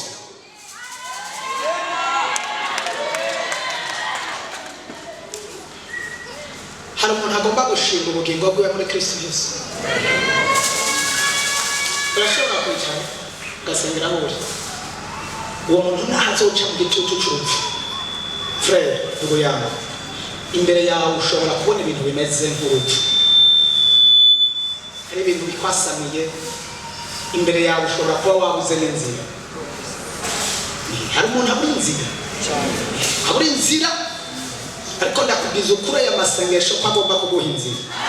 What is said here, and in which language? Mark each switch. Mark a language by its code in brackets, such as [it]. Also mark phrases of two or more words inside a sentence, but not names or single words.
[rn] Hari umuntu agomba gushinga ubugingo bwiwe muri Kristo Yesu. Urashobora kwicara ugasengera buri uwo muntu ntazoca mu gitutu cy'urupfu. [sw] Frere ndugu yangu, [rn] imbere yawe ushobora kubona ibintu bimeze nk'urupfu, hari ibintu bikwasamiye imbere yawe, ushobora kuba wabuze n'inzira. Hari umuntu abura inzira, abura inzira, ariko ndakubwiza ukuri aya masengesho ko agomba kuguha inzira.